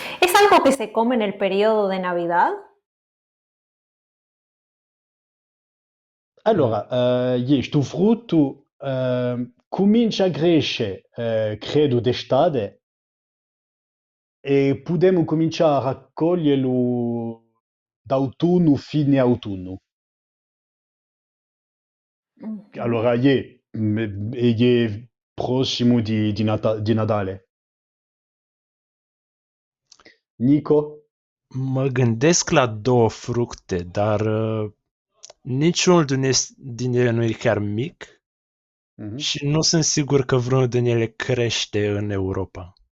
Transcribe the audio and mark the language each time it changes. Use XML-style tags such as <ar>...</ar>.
<es>¿Es algo que se come en el periodo de Navidad?</es> <it>Allora, sto frutto comincia a crescere, credo, d'estate e potremmo cominciare a raccoglierlo d'autunno, fine autunno. Ujú. Allora, è prossimo di Natale. Nico?</it> <ro>Mă gândesc la două fructe, dar niciunul din ele nu e chiar mic Mhm. și nu sunt sigur că vreunul din ele crește în Europa.</ro>